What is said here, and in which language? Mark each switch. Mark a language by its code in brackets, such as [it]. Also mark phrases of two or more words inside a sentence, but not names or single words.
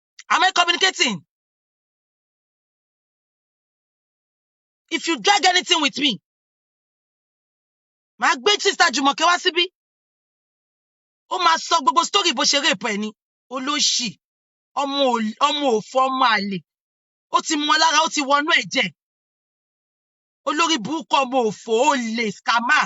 [en] Am I communicating? If you drag anything with me, [yo] màá gbé Sister Jùmọ̀kẹ́ wá síbí. Ó máa sọ gbogbo story bó ṣe rape ẹ ni. Olóṣì, ọmọ òfò, ọmọ àlè. Ó ti mọ lára, ó ti wọnú ẹ̀jẹ̀. Olórí burúkú ọmọ òfò, olè, scammer.